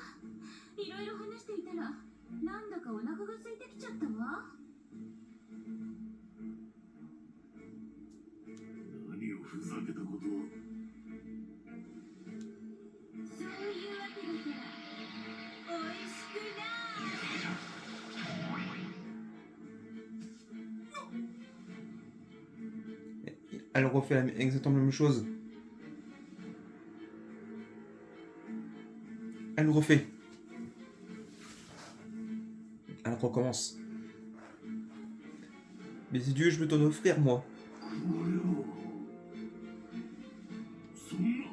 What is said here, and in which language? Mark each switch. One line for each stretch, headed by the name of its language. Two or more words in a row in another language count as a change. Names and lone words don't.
Japanese: いろいろ話していたらなんだかお腹が空いてきちゃったわ。ふざけたことを。そういうわけだから美味しくな
French: Elle refait exactement la même chose. Elle refait. Elle recommence. Mais si Dieu, je peux t'en offrir, moi.
Japanese: これを。そんな。